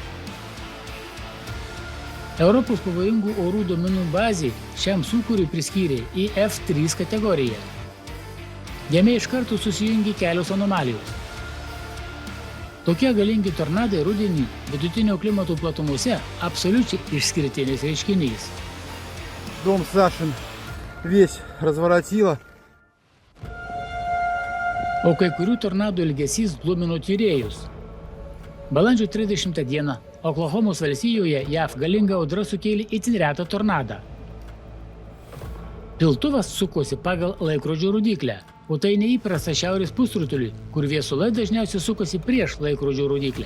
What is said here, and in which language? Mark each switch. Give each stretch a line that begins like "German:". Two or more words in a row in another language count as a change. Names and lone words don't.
Lithuanian: Europos pavojingų orų duomenų bazė šiam sūkuriui priskyrė į F3 kategoriją. Jame iš karto susijungė kelios anomalijos. Tokie galingi tornadai rudenį vidutinio klimato platumose absoliučiai išskirtinis reiškinys.
Russian: Дом Сашин весь разворотило.
Lithuanian: O kai kurių tornadų ilgesys glumino tyrėjus. Balandžio 30 dieną Oklahomos valstijoje JAV galinga audra sukėlė itin retą tornadą. Piltuvas sukosi pagal laikrodžio rodyklę, o tai neįprasta šiaurės pusrutuliui, kur viesulai dažniausiai sukosi prieš laikrodžio rodyklę.